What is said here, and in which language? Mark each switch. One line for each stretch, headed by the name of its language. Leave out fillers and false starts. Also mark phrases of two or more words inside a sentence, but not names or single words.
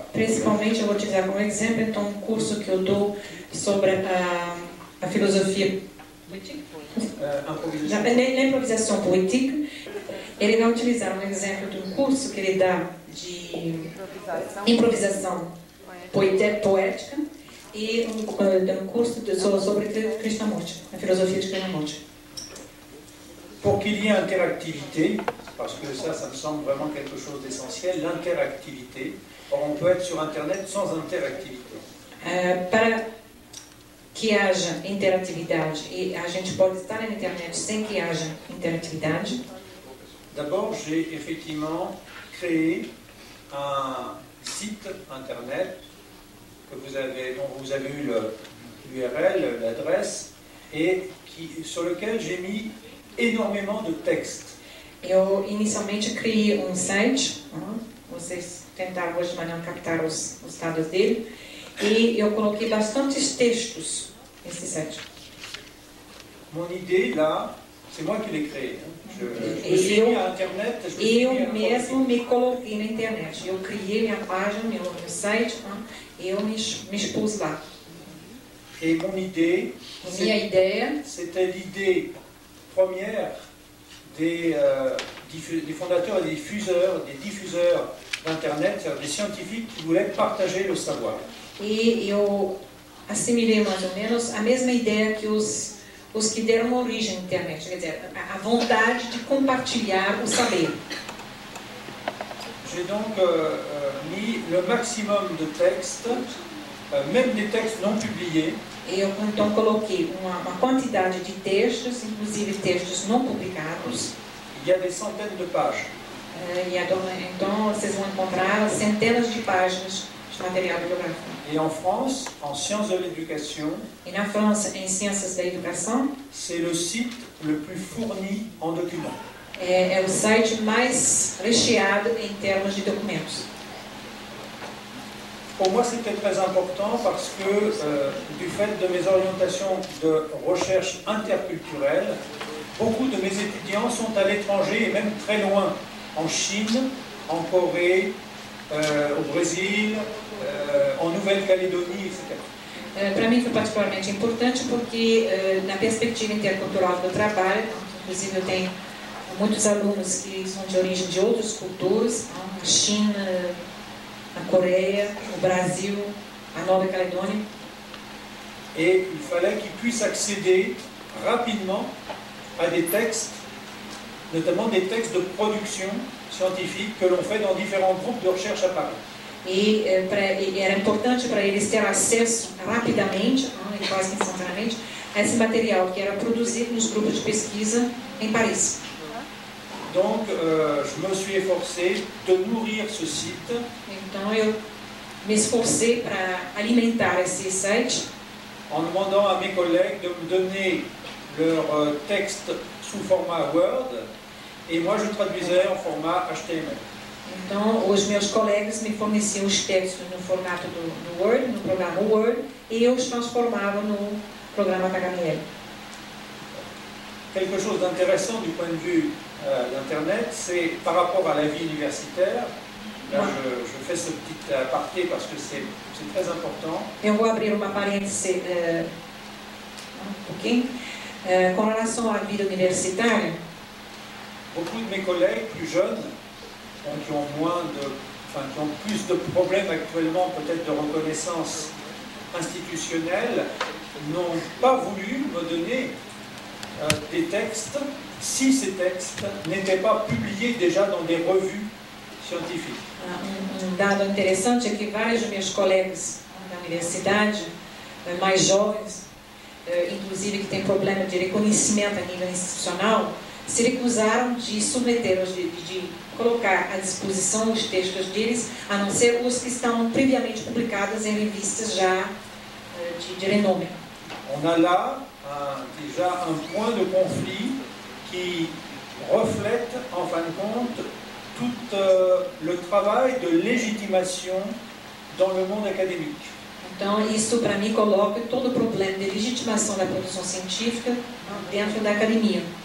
Portuguese: Principalmente eu vou utilizar como exemplo então um curso que eu dou sobre a filosofia na improvisação poética. Ele vai utilizar um exemplo de um curso que ele dá de improvisação poética e um curso sobre Krishnamurti, a filosofia de Krishnamurti.
French: Pour qu'il y ait interactivité, parce que ça me semble vraiment quelque chose d'essentiel, l'interactivité. Or, on peut être sur Internet sans interactivité.
Portuguese: Para que haja interatividade, e a gente pode estar na internet sem que haja interatividade.
French: D'abord, j'ai effectivement créé un site Internet dont vous avez eu l'URL, l'adresse, et sur lequel j'ai mis énormément de textes.
Portuguese: Eu inicialmente criei um site, vocês tentaram hoje de manhã captar os dados dele, e eu coloquei bastantes textos nesse site.
French: Mon idée là, c'est moi qui l'ai créé. Je me suis mis à Internet.
Portuguese: Eu mesmo me coloquei na internet. Eu criei minha página, meu site, e eu me expus lá.
French: Et mon idée, c'était l'idée première des fondateurs et des diffuseurs d'Internet, des scientifiques qui voulaient partager le savoir.
Portuguese: E eu assimilei mais ou menos a mesma ideia que os que deram origem à internet, quer dizer, a vontade de compartilhar o saber.
French: J'ai donc mis le maximum de textes, même des textes non publiés.
Portuguese: Eu então coloquei uma quantidade de textos, inclusive textos não publicados.
French: Il y a des centaines de pages.
Portuguese: Então vocês vão encontrar centenas de páginas de material bibliográfico.
French: Et en France, en sciences de l'éducation,
Portuguese: e na França, em ciências da educação,
French: c'est le site le plus fourni en documents.
Portuguese: É o site mais recheado em termos de documentos.
French: Pour moi, c'était très important parce que, du fait de mes orientations de recherche interculturelle, beaucoup de mes étudiants sont à l'étranger et même très loin, en Chine, en Corée, au Brésil, en Nouvelle-Calédonie, etc.
Portuguese: Para mim foi particularmente importante porque, na perspectiva intercultural do trabalho, inclusive eu tenho muitos alunos que são de origem de outras culturas, a China, a Coreia, o Brasil, a Nova Calédonia.
French: Et il fallait qu'ils puissent accéder rapidement à des textes, notamment des textes de production scientifique que l'on fait dans différents groupes de recherche à Paris.
Portuguese: E era importante para eles ter acesso rapidamente, e quase instantaneamente, a esse material que era produzido nos grupos de pesquisa em Paris.
French: Donc, je me suis efforcé de nourrir ce site.
Portuguese: Então eu me esforcei para alimentar esse site,
French: en demandant à mes collègues de me donner leur texte sous format Word et moi je traduisais en format HTML.
Portuguese: Então, os meus colegas me forneciam os textos no formato do Word, no programa Word, e eu os transformava no programa HTML.
French: Quelque chose d'intéressant du point de vue d'Internet, c'est par rapport à la vie universitaire. Là, je fais ce petit aparté parce que c'est très important.
Portuguese: Eu vou abrir uma parêntese com relação à vida universitária.
French: Beaucoup de mes collègues plus jeunes, qui ont plus de problèmes actuellement, peut-être de reconnaissance institutionnelle, n'ont pas voulu me donner des textes si ces textes n'étaient pas publiés déjà dans des revues scientifiques.
Portuguese: Dado interessante é que vários de meus colegas da universidade, mais jovens, inclusive que têm problema de reconhecimento a nível institucional, se recusaram de submeter, de colocar à disposição os textos deles, a não ser os que estão previamente publicados em revistas já de renome.
French: On a là déjà un point de conflit qui reflète, en fin de compte, tout le travail de légitimation dans le monde académique.
Portuguese: Então, isso para mim coloca todo o problema de legitimação da produção científica dentro da academia.